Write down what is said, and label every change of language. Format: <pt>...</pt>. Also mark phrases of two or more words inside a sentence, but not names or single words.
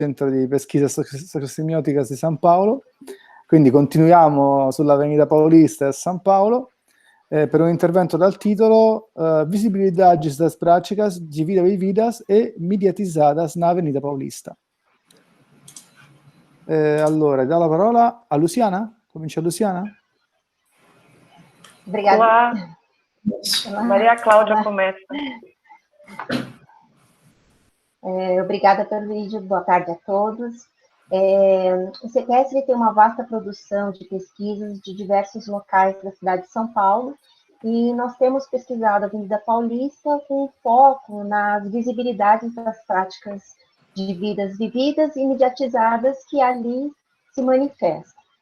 <it>centro di pesquisa sacrosemiotica di San Paolo. Quindi continuiamo sull'Avenida Paulista a San Paolo per un intervento dal titolo Visibilidades das práticas de vida vividas e mediatizadas na Avenida Paulista. Allora, do la parola a Luciana. Comincia Luciana.</it> <pt>Obrigada. Olá. Maria Cláudia começa. Obrigada pelo vídeo, boa tarde a todos. O CEPESR tem uma vasta produção de pesquisas de diversos locais da cidade de São Paulo, e nós temos pesquisado a Avenida Paulista com foco nas visibilidades das práticas de vidas vividas e mediatizadas que ali se manifestam.</pt>